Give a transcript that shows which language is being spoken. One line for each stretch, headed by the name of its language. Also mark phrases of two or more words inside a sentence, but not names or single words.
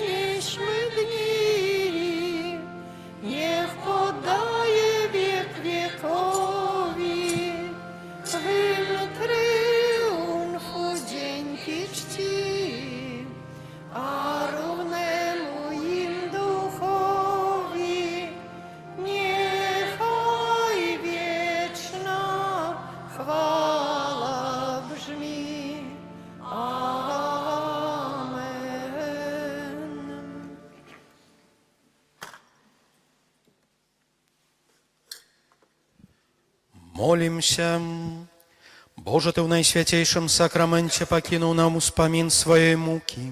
Polish: nieśmy dni, niech podaje wiek wiekowi hymn triumfu dzięki czci, a równemu im duchowi niechaj wieczna chwała brzmi. Amen.
Russian: Молимся. Боже, Ты в Найсвятейшем сакраменте покинул нам успомин своей муки.